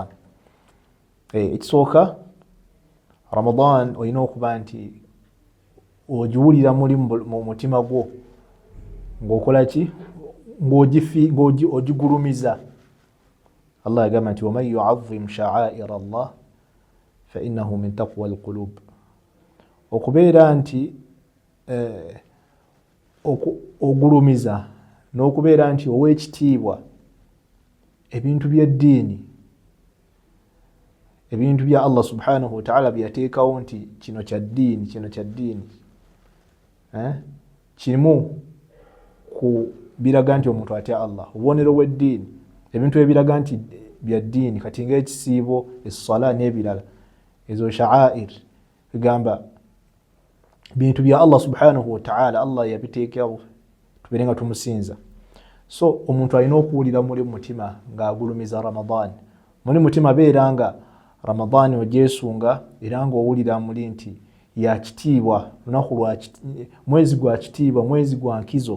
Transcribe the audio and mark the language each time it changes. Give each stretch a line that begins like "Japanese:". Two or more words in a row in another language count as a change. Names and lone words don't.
Ganda: Ekisooka, Ramadan olina okuba nti ogiwulira muli mu mutima gwo ng'okola ki, ng'ogigulumiza.
Arabic: Allah yagamba nti ومن يعظم شعائر الله فإنها من تقوى القلوب.
Ganda: Okubeera nti ogulumiza n'okubeera nti ow'ekitiibwa ebintu by'eddiini, ebintu bya Allah
Arabic: سبحانه وتعالى
Ganda: byateekawo nti kino kya ddiini, kimu ku biraga nti omuntu atya Allah. Obubonero bw'eddiini, ebintu ebiraga nti bya ddiini kati ng'ekisiibo, essala n'ebirala, ezo sha'air bigamba bintu bya Allah
Arabic: سبحانه وتعالى,
Ganda: Allah yabiteekawo tubeere nga tumusinza. So omuntu alina okuwulira muli mutima ng'agulumiza Ramadan. Muli mutima beera nga Ramadan ogyesunga era ng'owulira muli nti ya kitiibwa, mwezi gwa kitiibwa, mwezi gwa nkizo.